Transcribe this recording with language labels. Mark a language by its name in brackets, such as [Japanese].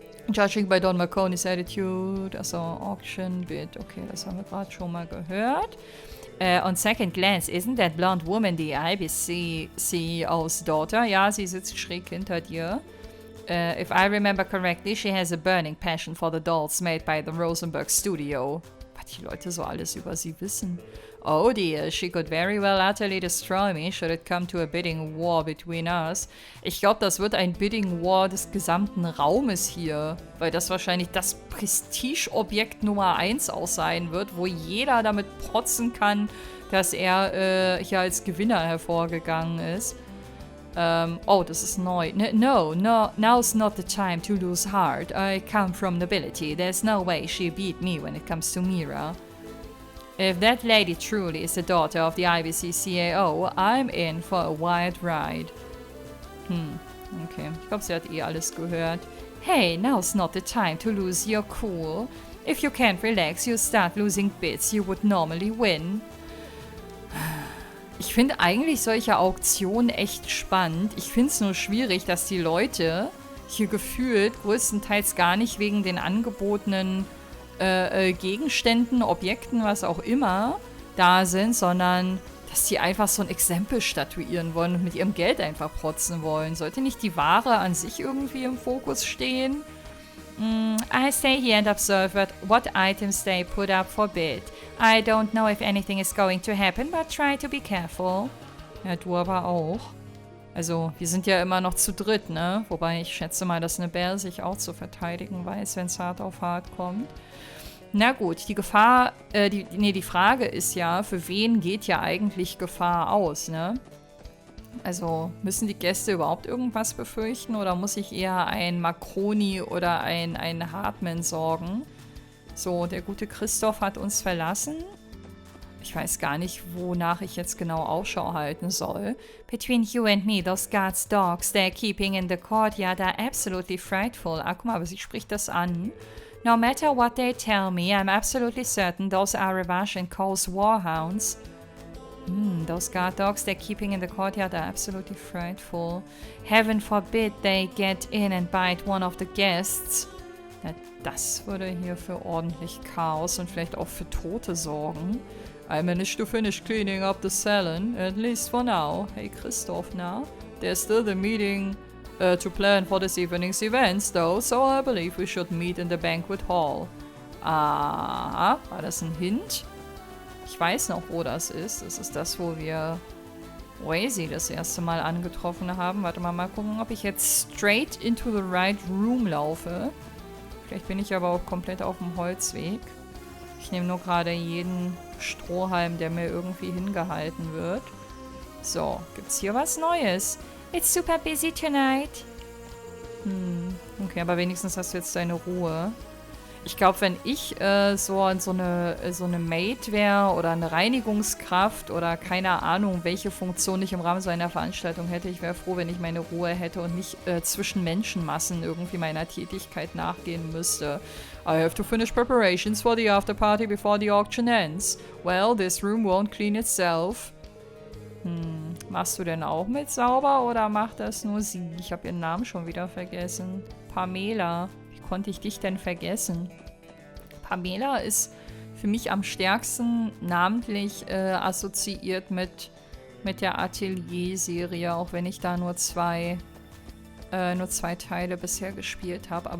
[English] Judging by Don Marconi's attitude, [German] also auction bid, okay, das haben wir gerade schon mal gehört. [English] On second glance, isn't that blonde woman the IBC CEO's daughter? [German] Ja, sie sitzt schräg hinter dir. [English] If I remember correctly, she has a burning passion for the dolls made by the Rosenberg Studio. [German] Was die Leute so alles über sie wissen. [English] Oh dear, she could very well utterly destroy me should it come to a bidding war between us. [German] Ich glaube, das wird ein Bidding War des gesamten Raumes hier, weil das wahrscheinlich das Prestigeobjekt Nummer 1 auch sein wird, wo jeder damit protzen kann, dass er hier als Gewinner hervorgegangen ist. Oh, das ist neu. [English] No, now's not the time to lose heart. I come from nobility. There's no way she beat me when it comes to MEHR. If that lady truly is the daughter of the IBC CAO, I'm in for a wild ride. Okay. [German] Ich glaube, sie hat eh alles gehört. [English] Hey, now's not the time to lose your cool. If you can't relax, you start losing bits you would normally win. [German] Ich finde eigentlich solche Auktionen echt spannend. Ich finde es nur schwierig, dass die Leute hier gefühlt größtenteils gar nicht wegen den angebotenen Gegenständen, Objekten, was auch immer, da sind, sondern dass die einfach so ein Exempel statuieren wollen und mit ihrem Geld einfach protzen wollen. Sollte nicht die Ware an sich irgendwie im Fokus stehen? [English] I stay here and observe what items they put up for bid. I don't know if anything is going to happen, but try to be careful. [German] Ja, du aber auch. Also, wir sind ja immer noch zu dritt, ne? Wobei ich schätze mal, dass eine Bär sich auch zu verteidigen weiß, wenn es hart auf hart kommt. Na gut, die Gefahr, die Frage ist ja, für wen geht ja eigentlich Gefahr aus, ne? Also, müssen die Gäste überhaupt irgendwas befürchten oder muss ich eher ein Makroni oder ein Hartmann sorgen? So, der gute Christoph hat uns verlassen. Ich weiß gar nicht, wonach ich jetzt genau Ausschau halten soll. [English] Between you and me, those guards' dogs they're keeping in the courtyard are absolutely frightful. [German] Ah, guck mal, aber sie spricht das an. [English] No matter what they tell me, I'm absolutely certain those are Ravash and Cole's warhounds. Those guard dogs they're keeping in the courtyard are absolutely frightful. Heaven forbid they get in and bite one of the guests. [German] Ja, das würde hier für ordentlich Chaos und vielleicht auch für Tote sorgen. [English] I managed to finish cleaning up the salon, at least for now. Hey Christoph, na? There's still the meeting to plan for this evening's events, though, so I believe we should meet in the banquet hall. [German] Ah, war das ein Hint? Ich weiß noch, wo das ist. Das ist das, wo wir Wazy das erste Mal angetroffen haben. Warte mal gucken, ob ich jetzt [English] straight into the right room [German] laufe. Vielleicht bin ich aber auch komplett auf dem Holzweg. Ich nehme nur gerade jeden Strohhalm, der mir irgendwie hingehalten wird. So, gibt's hier was Neues? [English] It's super busy tonight. [German] Okay, aber wenigstens hast du jetzt deine Ruhe. Ich glaube, wenn ich so eine Maid wäre oder eine Reinigungskraft oder keine Ahnung, welche Funktion ich im Rahmen so einer Veranstaltung hätte, ich wäre froh, wenn ich meine Ruhe hätte und nicht zwischen Menschenmassen irgendwie meiner Tätigkeit nachgehen müsste. [English] I have to finish preparations for the after party before the auction ends. Well, this room won't clean itself. [German] Machst du denn auch mit sauber oder macht das nur sie? Ich habe ihren Namen schon wieder vergessen. Pamela. Wie konnte ich dich denn vergessen? Pamela ist für mich am stärksten namentlich assoziiert mit der Atelier-Serie, auch wenn ich da nur zwei Teile bisher gespielt habe.